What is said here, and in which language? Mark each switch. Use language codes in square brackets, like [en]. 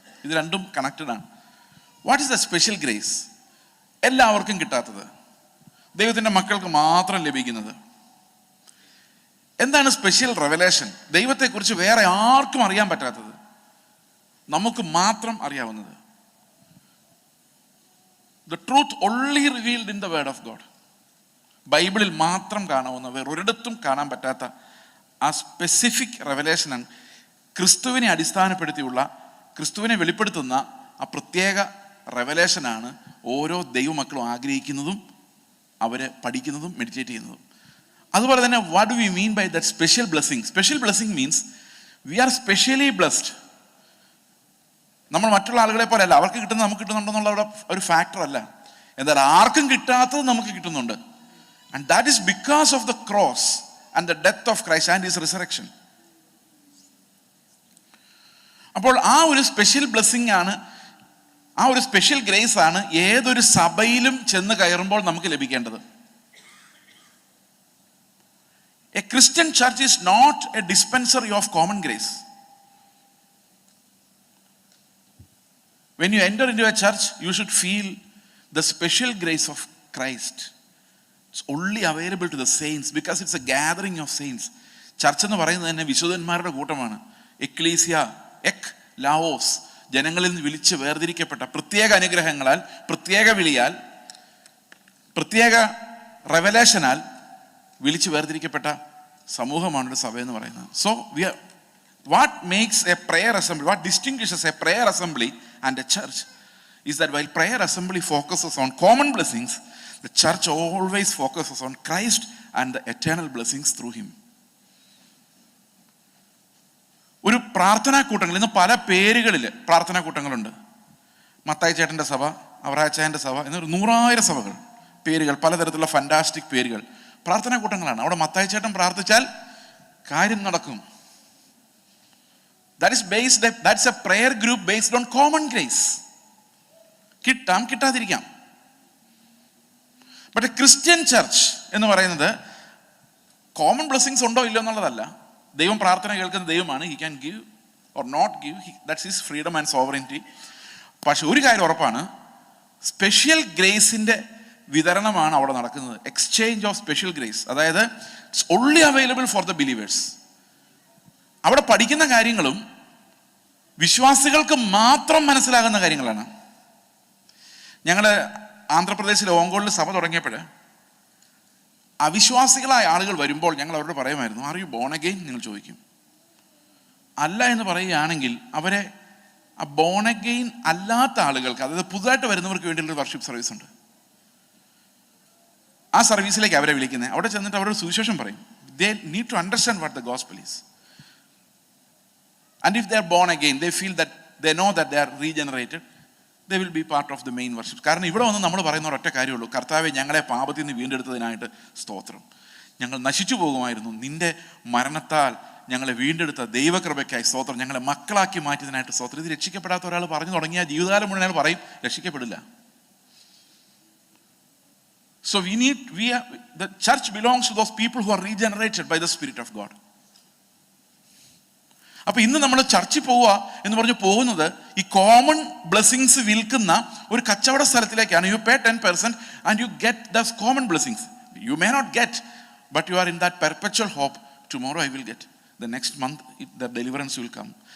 [ml] ഇത് രണ്ടും കണക്റ്റഡ് ആണ്. [en] What is the special grace? [ml] എല്ലാവർക്കും കിട്ടാത്തത്, ദൈവത്തിൻ്റെ മക്കൾക്ക് മാത്രം ലഭിക്കുന്നത്. എന്താണ് സ്പെഷ്യൽ റെവലേഷൻ? ദൈവത്തെക്കുറിച്ച് വേറെ ആർക്കും അറിയാൻ പറ്റാത്തത്, നമുക്ക് മാത്രം അറിയാവുന്നത്. [en] The truth only revealed in the word of God. [ml] ബൈബിളിൽ മാത്രം കാണാവുന്ന, വേറൊരിടത്തും കാണാൻ പറ്റാത്ത ആ സ്പെസിഫിക് റെവലേഷനാണ്. ക്രിസ്തുവിനെ അടിസ്ഥാനപ്പെടുത്തിയുള്ള, ക്രിസ്തുവിനെ വെളിപ്പെടുത്തുന്ന ആ പ്രത്യേക റെവലേഷനാണ് ഓരോ ദൈവമക്കളും ആഗ്രഹിക്കുന്നതും അവർ പഠിക്കുന്നതും മെഡിറ്റേറ്റ് ചെയ്യുന്നതും. അതുപോലെ തന്നെ [en] What do we mean by that special blessing? Special blessing means we are specially blessed. [ml] നമ്മൾ മറ്റുള്ള ആളുകളെ പോലെ അല്ല, അവർക്ക് കിട്ടുന്നത് നമുക്ക് കിട്ടുന്നുണ്ടെന്നുള്ള ഒരു ഫാക്ടർ അല്ല. എന്നാൽ ആർക്കും കിട്ടാത്തത് നമുക്ക് കിട്ടുന്നുണ്ട്. [en] And that is because of the cross and the death of Christ and his resurrection. [ml] അപ്പോൾ ആ ഒരു സ്പെഷ്യൽ ബ്ലെസ്സിങ് ആണ്, ആ ഒരു സ്പെഷ്യൽ ഗ്രേസ് ആണ് ഏതൊരു സഭയിലും ചെന്ന് കയറുമ്പോൾ നമുക്ക് ലഭിക്കേണ്ടത്. [en] Christian church is not a dispensary of common grace. When you enter into a church, you should feel the special grace of Christ. It's only available to the saints because it's a gathering of saints. [ml] Church എന്ന് പറയുന്നത് തന്നെ വിശുദ്ധന്മാരുടെ കൂട്ടമാണ്. Ecclesia, എക് Laos, ജനങ്ങളിൽ നിന്ന് വിളിച്ച് വേർതിരിക്കപ്പെട്ട പ്രത്യേക അനുഗ്രഹങ്ങളാൽ, പ്രത്യേക വിളിയാൽ, പ്രത്യേക റെവലേഷനാൽ വിളിച്ച് വേർതിരിക്കപ്പെട്ട സമൂഹമാണ് ഒരു സഭ എന്ന് പറയുന്നത്. [en] So what makes a prayer assembly, what distinguishes a prayer assembly and a church is that while prayer assembly focuses on common blessings, the church always focuses on Christ and the eternal blessings through him. [ml] ഒരു പ്രാർത്ഥനാ കൂട്ടങ്ങൾ, ഇന്ന് പല പേരുകളിൽ പ്രാർത്ഥനാ കൂട്ടങ്ങളുണ്ട്. മത്തായി ചേട്ടൻ്റെ സഭ, അവറാച്ചായൻ്റെ സഭ എന്നൊരു 100,000 സഭകൾ, പേരുകൾ, പലതരത്തിലുള്ള ഫാന്റാസ്റ്റിക് പേരുകൾ, പ്രാർത്ഥനാ കൂട്ടങ്ങളാണ്. അവിടെ മത്തായി ചേട്ടൻ പ്രാർത്ഥിച്ചാൽ കാര്യം നടക്കും. [en] That's a prayer group based on common grace. [ml] കിട്ടാം, കിട്ടാതിരിക്കാം. [en] but a Christian church [ml] എന്ന് പറയുന്നത് കോമൺ ബ്ലെസ്സിങ്സ് ഉണ്ടോ ഇല്ലോ എന്നുള്ളതല്ല. ദൈവം പ്രാർത്ഥന കേൾക്കുന്ന ദൈവമാണ്. [en] He can give or not give, that's his freedom and sovereignty. [ml] പക്ഷെ ഒരു കാര്യം ഉറപ്പാണ്, സ്പെഷ്യൽ ഗ്രേസിൻ്റെ വിതരണമാണ് അവിടെ നടക്കുന്നത്. [en] Exchange of special grace, അതായത് it's only available for the believers. [ml] അവിടെ പഠിക്കുന്ന കാര്യങ്ങളും വിശ്വാസികൾക്ക് മാത്രം മനസ്സിലാകുന്ന കാര്യങ്ങളാണ്. ഞങ്ങൾ ആന്ധ്രാപ്രദേശിലെ ഓങ്കോളിൽ സഭ തുടങ്ങിയപ്പോൾ അവിശ്വാസികളായ ആളുകൾ വരുമ്പോൾ ഞങ്ങൾ അവരോട് പറയുമായിരുന്നു, [en] Are you born again? [ml] നിങ്ങൾ ചോദിക്കും. അല്ല എന്ന് പറയുകയാണെങ്കിൽ അവരെ ആ ബോൺ അഗെയിൻ അല്ലാത്ത ആളുകൾക്ക്, അതായത് പുതുതായിട്ട് വരുന്നവർക്ക് വേണ്ടിയുള്ളൊരു വർഷിപ്പ് സർവീസ് ഉണ്ട്. ആ സർവീസിലേക്ക് അവരെ വിളിക്കുന്നത്. അവിടെ ചെന്നിട്ട് അവരോട് സുവിശേഷം പറയും. [en] They need to understand what the gospel is. And if they are born again, they feel that they know that they are regenerated, they will be part of the main worship. [ml] കാരണം ഇവിടെ വന്ന് നമ്മൾ പറയുന്ന ഒരൊറ്റ കാര്യമുള്ളൂ, കർത്താവെ ഞങ്ങളെ പാപത്തിൽ നിന്ന് വീണ്ടെടുത്തതിനായിട്ട് സ്തോത്രം. ഞങ്ങൾ നശിച്ചു പോകുമായിരുന്നു, നിന്റെ മരണത്താൽ ഞങ്ങളെ വീണ്ടെടുത്ത ദൈവകൃപയ്ക്കായി സ്തോത്രം. ഞങ്ങളെ മക്കളാക്കി മാറ്റിയതിനായിട്ട് സ്തോത്രം. ഇത് രക്ഷിക്കപ്പെടാത്ത ഒരാൾ പറഞ്ഞു തുടങ്ങിയാൽ ജീവിതകാലം മുഴുവൻ അയാൾ പറയും രക്ഷിക്കപ്പെടില്ല. [en] So the church belongs to those people who are regenerated by the Spirit of God. [ml] അപ്പൊ ഇന്ന് നമ്മൾ ചർച്ചിൽ പോവുക എന്ന് പറഞ്ഞ് പോകുന്നത് ഈ കോമൺ ബ്ലെസ്സിങ്സ് വിൽക്കുന്ന ഒരു കച്ചവട സ്ഥലത്തിലേക്കാണ്. [en] You pay 10% and you get the common blessings. You may not get, but you are in that perpetual hope, tomorrow I will get, the next month the deliverance will come.